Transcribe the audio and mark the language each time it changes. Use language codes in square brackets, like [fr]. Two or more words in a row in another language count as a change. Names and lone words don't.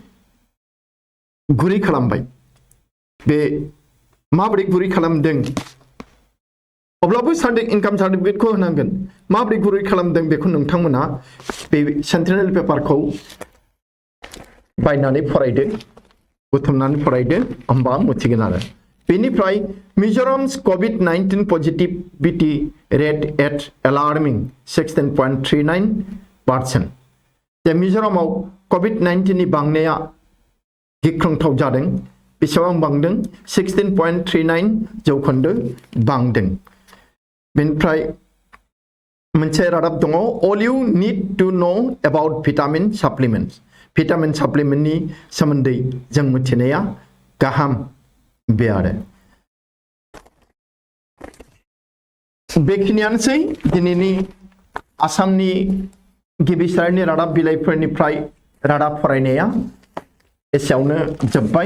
[brx] गुरै खालामबाय बे माबोरै गुरै खालामदों अब्लाबो [en] income certificate [brx] होनांगोन माबोरै गुरै खालामदों बेखौ नोंथांमोना बे [en] central paper [brx] बायनानै फरायदो बुथुमनानै फरायदो होमबा मिथिगोन आरो बेनिफ्राय [en] मिजोराम's COVID-19 positivity rate at alarming 16.39%. [brx] जे मिजोरामाव COVID-19 नि बांनाया गिख्रंथाव जादों बेसेबां बांदों 16.39 जौखोन्दो बांदों। बेनिफ्राय मोनसे रादाब दङ [en] all you need to know about vitamin supplements। vitamin supplement [brx] सोमोन्दै जों मिथिनाया गाहाम बे आरो। बेखिनियानोसै दिनैनि आसामनि गिबि सारिनि रादाब बिलाइफोरनिफ्राय रादाब फरायनाया एसेयावनो जोब्बाय।